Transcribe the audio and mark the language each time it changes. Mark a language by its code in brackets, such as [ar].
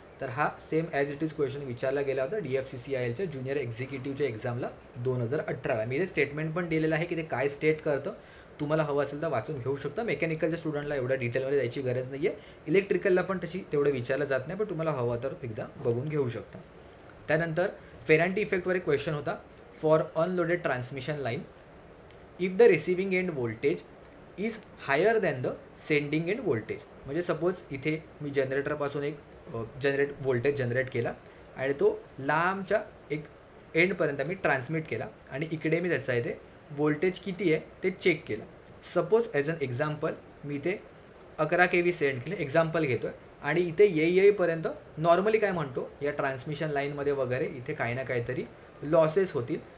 [mr] तर हा [en] same as it is [mr] question विचारला गेला होता DFCCILच्या ज्युनियर एक्झिक्युटिव्हच्या एक्झामला 2018. मी ते स्टेटमेंट पण दिलेलं आहे की ते काय स्टेट करतं. तुम्हाला हवं असेल तर वाचून घेऊ शकता. मेकॅनिकलच्या स्टुडंटला एवढ्या डिटेलमध्ये जायची गरज नाही आहे. इलेक्ट्रिकलला पण तशी तेवढं विचारलं जात नाही, पण तुम्हाला हवं तर एकदा बघून घेऊ शकता. त्यानंतर फेरांटी इफेक्टवर एक क्वेश्चन होता. [en] For unloaded transmission line if the receiving end voltage is higher than the sending end voltage. [mr] म्हणजे सपोज इथे मी जनरेटरपासून एक व्होल्टेज जनरेट केला आणि तो लांबच्या एक एंडपर्यंत मी ट्रान्समिट केला, आणि इकडे मी त्याचा इथे व्होल्टेज किती आहे ते चेक केलं. सपोज [en] as an example [mr] मी इथे 11 kV सेंड केले, एक्झाम्पल घेतो आहे, आणि इथे येईपर्यंत नॉर्मली काय म्हणतो या ट्रान्समिशन लाईनमध्ये वगैरे इथे काही ना काहीतरी लॉसेस होतील.